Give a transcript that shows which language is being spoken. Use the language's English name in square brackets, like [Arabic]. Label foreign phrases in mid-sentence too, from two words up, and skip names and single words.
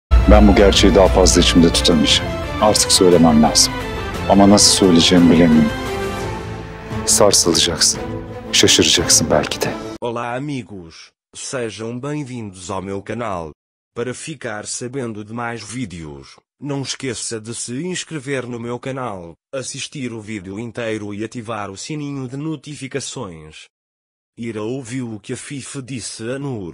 [Turkish] Ben bu gerçeği daha fazla içimde tutamayacağım. Artık söylemem lazım. Ama nasıl söyleyeceğimi bilemiyorum. Sarsılacaksın. Şaşıracaksın belki de. [Portuguese] Olá amigos, sejam bem-vindos ao meu canal. Para ficar sabendo de mais vídeos, não esqueça de se inscrever no meu canal, assistir o vídeo inteiro e ativar o sininho de notificações. Ira ouviu o que a Fife disse a Nur.